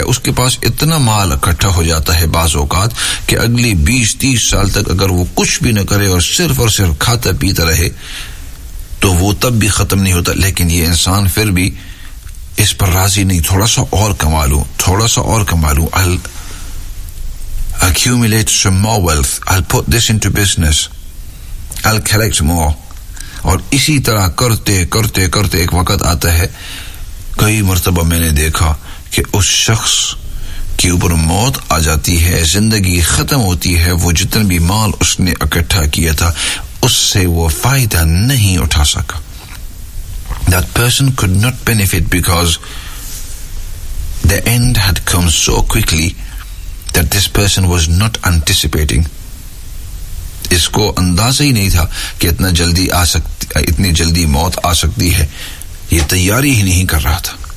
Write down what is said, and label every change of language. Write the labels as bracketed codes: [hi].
[ur] اس کے پاس اتنا مال اکٹھا ہو جاتا ہے بعض اوقات کہ اگلے 20-30 سال تک اگر وہ کچھ بھی نہ کرے اور صرف کھاتا پیتا رہے تو وہ تب بھی ختم نہیں ہوتا. لیکن یہ انسان پھر بھی اس پر راضی نہیں, تھوڑا سا اور کما لوں. [en] I'll accumulate some more wealth, I'll put this into business, I'll collect more. [ur] اور اسی طرح کرتے کرتے کرتے ایک وقت آتا ہے, کئی مرتبہ میں نے دیکھا کہ اس شخص کے اوپر موت آ جاتی ہے, زندگی ختم ہوتی ہے, وہ جتنا بھی مال اس نے اکٹھا کیا تھا اس سے وہ فائدہ نہیں اٹھا سکا. [en] That person could not benefit because the end had come so quickly that this person was not anticipating. [ur] اس کو اندازہ ہی نہیں تھا کہ اتنی جلدی موت آ سکتی ہے, یہ تیاری ہی نہیں کر رہا تھا.